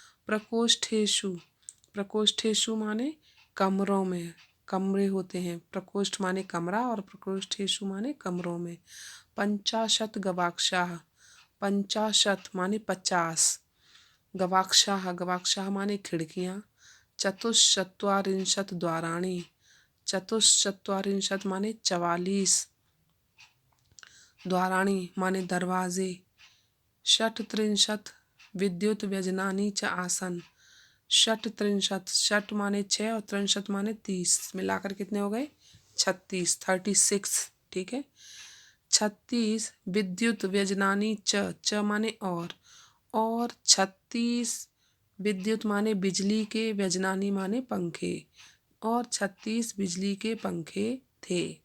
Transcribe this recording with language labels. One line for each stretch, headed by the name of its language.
Hindi: प्रकोष्ठेषु। प्रकोष्ठेषु माने कमरों में, कमरे होते हैं। प्रकोष्ठ माने कमरा और प्रकोष्ठेषु माने कमरों में। 50 गवाक्षाः। 50 माने 50, गवाक्षाः, गवाक्षाः माने खिड़कियाँ। चतुश्चत्वारिंशत् द्वाराणि। चतुश्चत्वारिंशत् माने 44, द्वाराणि माने दरवाजे।
Sanskrit: षट्त्रिंशत् विद्युत व्यजनानि च आसन।
Hindi: षट्त्रिंशत्, षट माने 6 और त्रिंशत् माने 30, मिलाकर कितने हो गए 36, 36। ठीक है। 36 विद्युत व्यजनानि च माने और 36 विद्युत माने बिजली के, व्यजनानि माने पंखे, और 36 बिजली के पंखे थे।